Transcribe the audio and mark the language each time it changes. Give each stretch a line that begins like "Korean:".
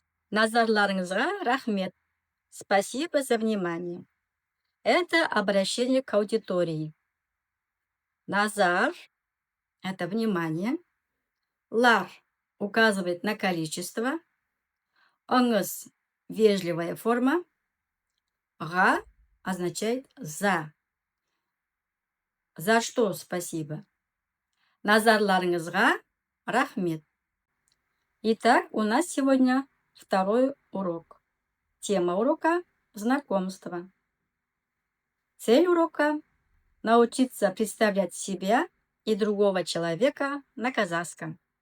Kazakh: Назарларыңызға рахмет.
Russian: Спасибо за внимание. Это обращение к аудитории. Назар – это внимание. Лар указывает на количество. Ыңыз – вежливая форма. Га означает за. За что спасибо?
Kazakh: Назарларыңызға рахмет.
Russian: Итак, у нас сегодня второй урок. Тема урока – знакомство. Цель урока – научиться представлять себя и другого человека на казахском.